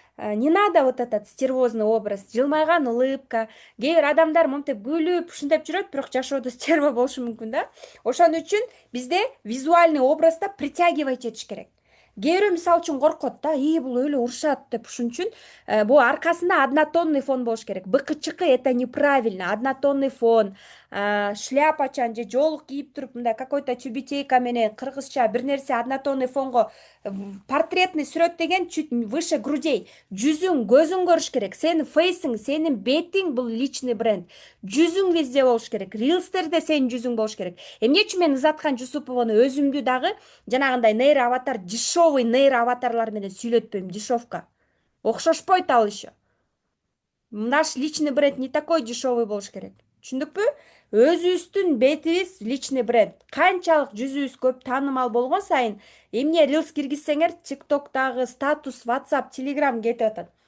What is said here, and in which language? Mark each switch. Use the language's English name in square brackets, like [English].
[Russian] Не надо вот этот стервозный образ, [Kyrgyz] жылмайган [Russian] улыбка. [Kyrgyz] Кээ бир адамдар монтип күлүп, ушинтип жүрөт, бирок жашоодо стерва болушу мүмкүн да. Ошон үчүн бизде [Russian] визуальный образда притягивать [Kyrgyz] этиш керек. Кээ бирөө мисалы үчүн коркот да, бул өлө урушат деп. Ушун үчүн бул аркасында [Russian] однотонный фон [Kyrgyz] болуш керек. [Russian] Быкы-чыкы — это неправильно. [Kyrgyz] Однотонный фон, шляпачан же жоолук кийип туруп, мындай [Russian] какой-то тюбетейка [Kyrgyz] менен кыргызча бир нерсе однотонный фонго, портретный сүрөт деген [Russian] чуть выше грудей. [Kyrgyz] Жүзүң, көзүң көрүш керек. Сенин фейсиң, сенин бетиң — бул [Russian] личный бренд. [Kyrgyz] Жүзүң [Russian] везде [Kyrgyz] болуш керек. Рилстерде сенин жүзүң болуш керек. Эмне үчүн мен Ызаткан Жусуповну өзүмдү дагы жанагындай нейро аватар, [Russian] дешевый [Kyrgyz] нейро аватарлар менен сүйлөтпөйм, дешевка. Окшошпойт ал [Russian] еще. Наш личный бренд не такой дешевый [Kyrgyz] болуш керек. Түшүндүкпү? Өзүбүздүн бетибиз [Russian] личный бренд. [Kyrgyz] Канчалык жүзүбүз көп таанымал болгон сайын, эмне рилс киргизсеңер, ТикТоктагы статус, WhatsApp, Telegram кетип атат.